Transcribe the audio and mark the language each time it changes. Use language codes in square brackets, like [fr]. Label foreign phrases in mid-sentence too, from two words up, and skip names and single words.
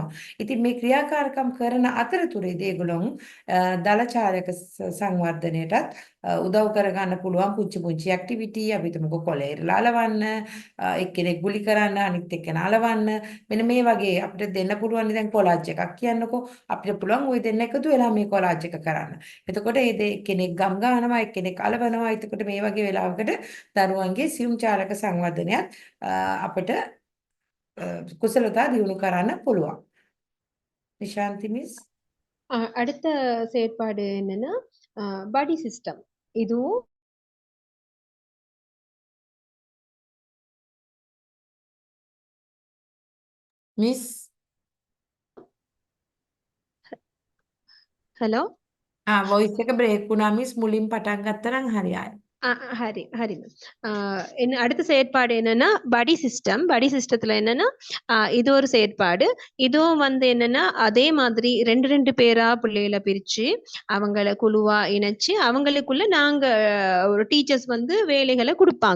[si] ඉතින් මේ ක්‍රියාකාරකම් කරන අතරතුරේදී ඒගොල්ලෝ දලචාරක සංවර්ධනයටත් උදව් කරගන්න පුළුවන් පුංචි ඇක්ටිවිටි අපි තුමුකෝ කොලේ ඉරලා එක්කෙනෙක් ගුලි කරන්න අනිත් එක්කෙනා අලවන්න මෙන්න මේ වගේ අපිට දෙන්න පුළුවන් දැන් කොලාජ් එකක් කියන්නකෝ අපිට පුළුවන් ওই දෙන්න එකතු වෙලා මේ කොලාජ් එක කරන්න. එතකොට ඒ කෙනෙක් ගම් ගන්නවා එක්කෙනෙක් අලවනවා. එතකොට මේ වගේ වෙලාවකට දරුවන්ගේ සියුම් චාලක සංවර්ධනයත් අපිට කුසලතා දියුණු කරන්න පුළුවන්. [ta] நிஷாந்தி மிஸ் அடுத்த செயற்பாடு என்னன்னா படி சிஸ்டம். இதுவும் மிஸ் ஹலோ [si] වොයිස් එක බ්‍රේක් වුණා මිස් මුලින් පටන් ගත්තා නම් හරි ආයි. [ta] ஹரி ஹரி என்ன அடுத்த செயற்பாடு என்னன்னா படி சிஸ்டத்துல என்னன்னா இது ஒரு செயற்பாடு. இதுவும் என்னன்னா அதே மாதிரி ரெண்டு பேரா பிள்ளைகளை பிரிச்சு அவங்கள குழுவா இணைச்சு அவங்களுக்குள்ள நாங்க ஒரு டீச்சர்ஸ் வேலைகளை கொடுப்பாங்க.